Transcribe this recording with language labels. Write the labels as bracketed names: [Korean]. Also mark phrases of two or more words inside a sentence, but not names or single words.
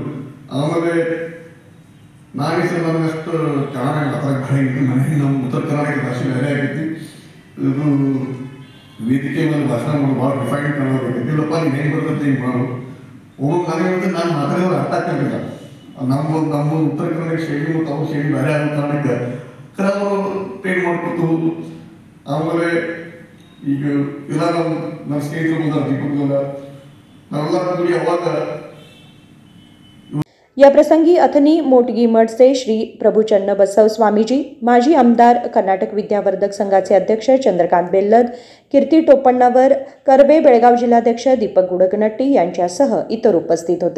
[Kannada] ಆಮೇಲೆ ನಾನೇ ಸರ್ ನನಗಷ್ಟು ಚೆನ್ನಾಗಿ ಮಾತಾಡೋಕ್ಕೆ ಮನೆಗೆ ನಮ್ಮ ಉತ್ತರ ಕರ್ನಾಟಕ ಭಾಷೆ ಬೇರೆ ಆಗೈತಿ, ಇದು ವೇದಿಕೆ ಮೇಲೆ ಭಾಷಣ ಮಾಡೋದು ಭಾಳ ಡಿಫೈನ್ ಮಾಡಬೇಕು, ಇಲ್ಲಪ್ಪ ನೀವು ಹೆಂಗೆ ಬರ್ತೈತೆ ಹಿಂಗೆ ಮಾಡು ಹೋಗೋದು ನನಗೆ ಹೇಳ್ತೀನಿ. ನಾನು ಮಾತಾಡಿದ್ರೆ ಅರ್ಥ ಆಗ್ತಿರ್ಲಿಲ್ಲ. ನಮ್ಮ ಉತ್ತರ ಕರ್ನಾಟಕ ಶೈಲಿ ಮತ್ತು ಅವ್ರ ಶೈಲಿ ಬೇರೆ ಆಗೋ ಕಾರಣಕ್ಕೆ ಅವರು ಟ್ರೈನ್ ಮಾಡ್ಕೊತ ಹೋದು. ಆಮೇಲೆ ಈಗ ಇಲ್ಲ ನಮ್ಮ ಸ್ನೇಹಿತರು ಬಂದ ದೀಪಕಲ್ಲ ನಾವೆಲ್ಲ ಕೂಡಿ ಅವಾಗ. [Marathi] या प्रसंगी अथनी मोटगी मठचे श्री प्रभुचन्न बसव स्वामीजी, माजी आमदार, कर्नाटक विद्यावर्धक संघाचे अध्यक्ष चंद्रकांत बेल्लद, कीर्ती टोपण्णावर, कर्वे बेळगाव जिल्हाध्यक्ष दीपक गुडकनट्टी यांच्यासह इतर उपस्थित होते.